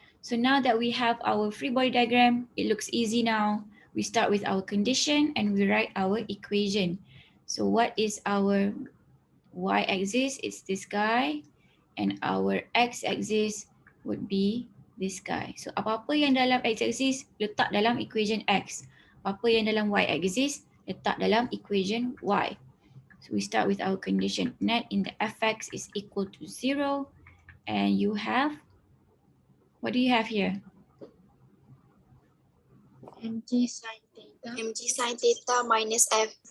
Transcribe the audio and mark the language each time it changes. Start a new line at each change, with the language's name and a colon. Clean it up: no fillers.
English: So now that we have our free body diagram, it looks easy now. We start with our condition and we write our equation. So what is our y-axis? It's this guy. And our x-axis would be this guy.
Malay: So apa-apa yang dalam x-axis, letak dalam equation x. Apa-apa yang dalam y-axis, letak dalam equation y.
English: So we start with our condition. Net in the fx is equal to 0. And you have, what do you have here? mg sine theta minus f.